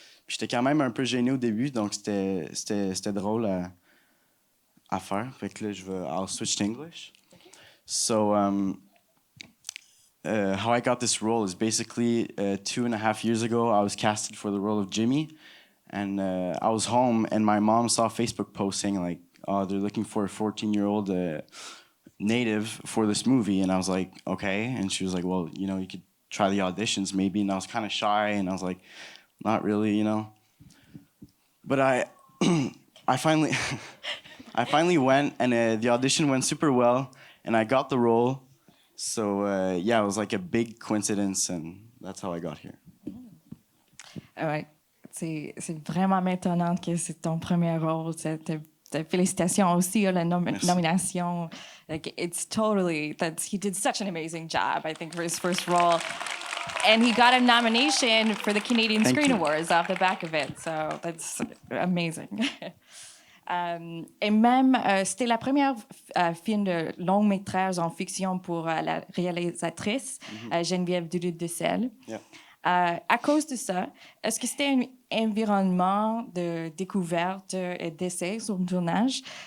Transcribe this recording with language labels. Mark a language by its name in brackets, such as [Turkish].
[French] Puis j'étais quand même un peu gêné au début, donc c'était drôle à faire. Fait que là, [English] I'll switch to English. Okay. So, how I got this role is basically 2.5 years ago, I was casted for the role of Jimmy. And I was home, and my mom saw a Facebook post saying, like, oh, they're looking for a 14-year-old native for this movie. And I was like, okay. And she was like, well, you know, you could try the auditions maybe. And I was kind of shy, and I was like, not really, you know. But I finally, I finally went, and the audition went super well, and I got the role. So yeah, it was like a big coincidence, and that's how I got here. [French] Ouais, c'est vraiment maintenant que c'est ton premier rôle. Félicitations aussi à la nomination. [English] Like, it's totally he did such an amazing job, I think, for his first role. And he got a nomination for the Canadian Screen Awards off the back of it. So that's amazing. [French] Et même, c'était la première film de long métrage en fiction pour la réalisatrice Geneviève Dulude-De. [English] Yeah. [French] À cause de ça, est-ce que c'était un environnement de découverte et d'essai sur le tournage?